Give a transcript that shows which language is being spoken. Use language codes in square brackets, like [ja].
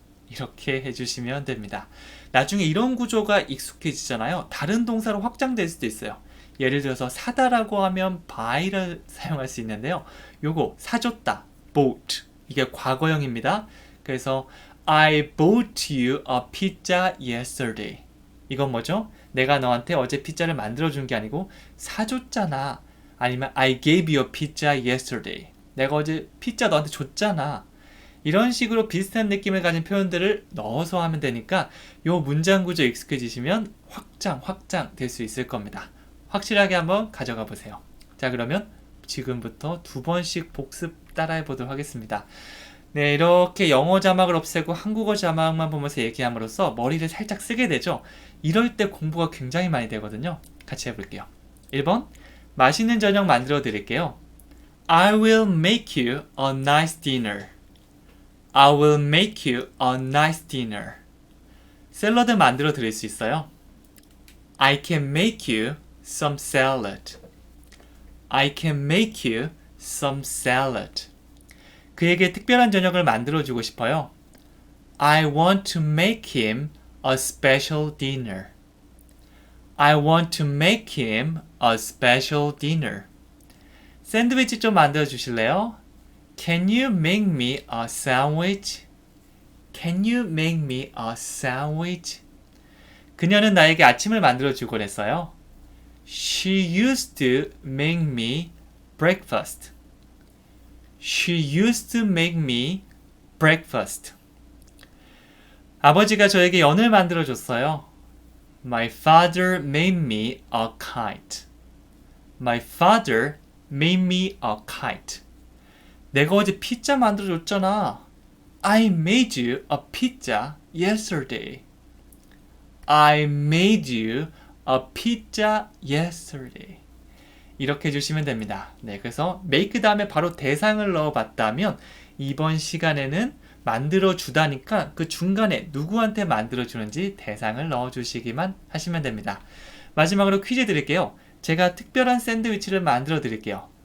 [ko] 이렇게 해주시면 됩니다. 나중에 이런 구조가 익숙해지잖아요. 다른 동사로 확장될 수도 있어요. 예를 들어서 사다라고 하면 buy를 사용할 수 있는데요. 요거 사줬다, bought. 이게 과거형입니다. 그래서 [en] I bought you a pizza yesterday. [ko] 이건 뭐죠? 내가 너한테 어제 피자를 만들어준 게 아니고 사줬잖아. 아니면 [en] I gave you a pizza yesterday. [ko] 내가 어제 피자 너한테 줬잖아. 이런 식으로 비슷한 느낌을 가진 표현들을 넣어서 하면 되니까 요 문장 구조 익숙해지시면 확장 될 수 있을 겁니다. 확실하게 한번 가져가 보세요. 자, 그러면 지금부터 2번씩 복습 따라해 보도록 하겠습니다. 네, 이렇게 영어 자막을 없애고 한국어 자막만 보면서 얘기함으로써 머리를 살짝 쓰게 되죠. 이럴 때 공부가 굉장히 많이 되거든요. 같이 해볼게요. 1번, 맛있는 저녁 만들어 드릴게요. [en] I will make you a nice dinner. I will make you a nice dinner. [ko] 샐러드 만들어 드릴 수 있어요. [en] I can make you some salad. I can make you some salad. [ko] 그에게 특별한 저녁을 만들어주고 싶어요. [en] I want to make him a special dinner. I want to make him a special dinner. [ko] 샌드위치 좀 만들어 주실래요? [en] Can you make me a sandwich? Can you make me a sandwich? [ko] 그녀는 나에게 아침을 만들어 주곤 했어요. [en] She used to make me breakfast. She used to make me breakfast. [ko] 아버지가 저에게 연을 만들어줬어요. [en] My father made me a kite. My father made me a kite. [ko] 내가 어제 피자 만들어줬잖아. [en] I made you a pizza yesterday. I made you a pizza yesterday. [ko] 이렇게 해주시면 됩니다. 네, 그래서 make 다음에 바로 대상을 넣어봤다면 이번 시간에는 만들어주다니까 그 중간에 누구한테 만들어주는지 대상을 넣어주시기만 하시면 됩니다. 마지막으로 퀴즈 드릴게요. 제가 특별한 샌드위치를 만들어 드릴게요.